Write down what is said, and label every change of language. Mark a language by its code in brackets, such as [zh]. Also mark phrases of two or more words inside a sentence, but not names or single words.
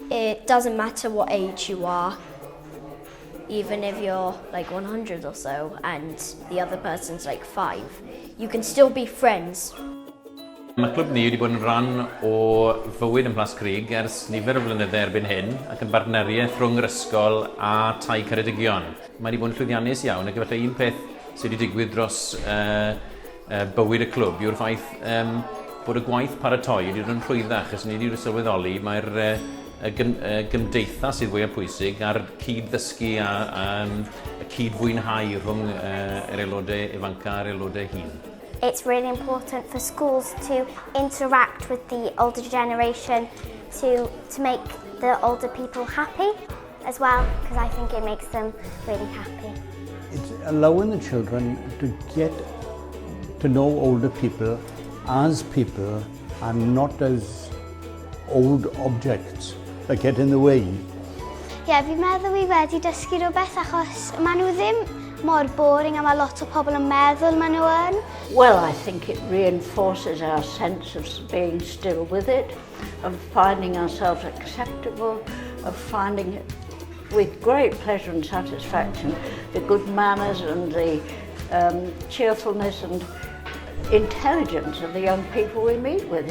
[en] It doesn't matter what age you are, even if you're like 100 or so and the other person's like 5, you can still be friends. [cy] Mae clwb ni wedi bod yn rhan o fywyd yn Plascrug ers nifer o flynydde erbyn hyn ac yn bartneriaeth rhwng yr ysgol a Tai Ceredigion. Mae wedi bod yn llwyddiannus iawn ac efallai un peth sydd wedi digwydd dros bywyd y clwb yw'r ffaith bod y gwaith paratoi wedi dod yn rhwyddach achos ni wedi sylweddoli mae'r gymdeithas sydd fwyaf pwysig a'r cyd-ddysgu a y cyd-fwynhau rhwng yr aelodau ifanca a'r aelodau hŷn. [en] It's really important for schools to interact with the older generation to make the older people happy as well, because I think it makes them really happy. It's allowing the children to get to know older people as people and not as old objects that get in the way. [cy] Fi'n meddwl fi wedi dysgu rhywbeth achos maen nhw ddim mor boring a mae lot o pobl yn meddwl maen nhw yn. [en] Well, I think it reinforces our sense of being still with it, of finding ourselves acceptable, of finding it with great pleasure and satisfaction the good manners and the cheerfulness and intelligence of the young people we meet with.